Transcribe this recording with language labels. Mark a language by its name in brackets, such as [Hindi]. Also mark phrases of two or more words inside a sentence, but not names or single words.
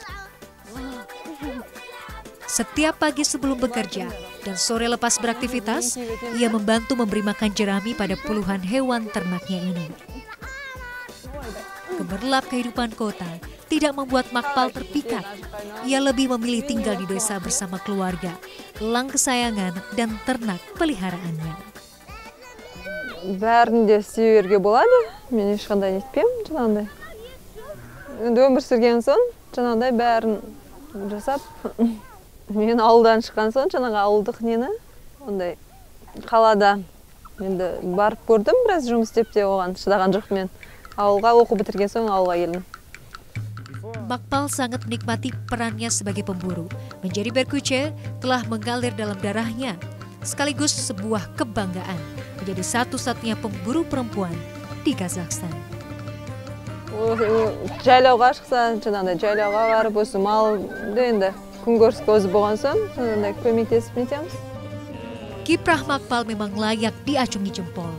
[Indonesian] Setiap pagi sebelum bekerja dan sore lepas beraktivitas, ia membantu memberi makan jerami pada puluhan hewan ternaknya ini. Gemerlap kehidupan kota tidak membuat Makpal terpikat. Ia lebih memilih tinggal di desa bersama keluarga, elang kesayangan dan ternak peliharaannya. [Kazakh] Бәрін де сүйерге болады. Мен ешқандай нетпеймін, жаңағыдай. Енді өмір сүрген соң, жаңағыдай бәрін жасап, мен ауылдан шыққан соң, жаңағы ауылдық нені, ондай қалада енді барып көрдім, біраз жұмыс істеп те оған шыдаған жоқ мен. Ауылға оқу бітірген соң ауылға келдім. [Indonesian] Makpal sangat menikmati perannya sebagai pemburu. Menjadi berkuce telah mengalir dalam darahnya, sekaligus sebuah kebanggaan menjadi satu-satunya pemburu perempuan di Kazakhstan. [Kazakh] Жайлауға шықса, жаңағыдай жайлауға барып, осы малды енді күнкөріс көзі болған соң, жаңағыдай көмектесіп нетеміз. [Indonesian] Kiprah Makpal memang layak diacungi jempol.